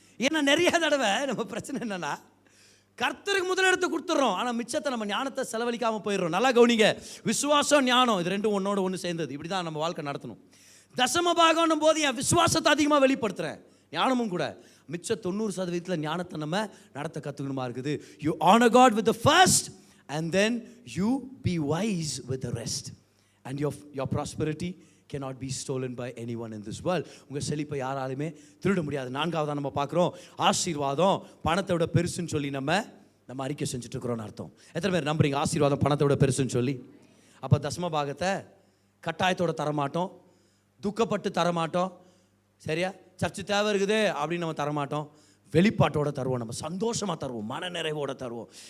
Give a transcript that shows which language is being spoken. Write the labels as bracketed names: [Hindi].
[Tamil] ஏன்னா நிறைய தடவை நம்ம பிரச்சனை என்னென்னா, கர்த்தருக்கு முதலிடத்தை கொடுத்துட்றோம், ஆனால் மிச்சத்தை நம்ம ஞானத்தை செலவழிக்காமல் போயிடுறோம். நல்லா கவனிங்க, விசுவாசம் ஞானம் இது 2 ஒன்னோட ஒன்று சேர்ந்தது. இப்படி தான் நம்ம வாழ்க்கை நடத்தணும். தசம பாகம்னும் போது என் விசுவாசத்தை அதிகமாக வெளிப்படுத்துகிறேன், ஞானமும் கூட. மிச்ச 90% ஞானத்தை நம்ம நடத்த கற்றுக்கணுமா இருக்குது. [English] You honor God with the first and then you be wise with the rest and your prosperity cannot be stolen by anyone in this world. [Tamil] உங்கள் செழிப்பை யாராலுமே திருட முடியாது. 4வதாக நம்ம பார்க்குறோம், ஆசீர்வாதம் பணத்தை விட பெருசுன்னு சொல்லி நம்ம அறிக்கை செஞ்சுட்டு இருக்கிறோம்னு அர்த்தம். எத்தனை பேர் நம்புறீங்க ஆசீர்வாதம் பணத்தை விட பெருசுன்னு சொல்லி? அப்போ தசம பாகத்தை கட்டாயத்தோட தரமாட்டோம், துக்கப்பட்டு தரமாட்டோம், சரியா? சர்ச்சு தேவை இருக்குது அப்படின்னு நம்ம தரமாட்டோம், வெளிப்பாட்டோட தருவோம், நம்ம சந்தோஷமாக தருவோம், மன நிறைவோட தருவோம்.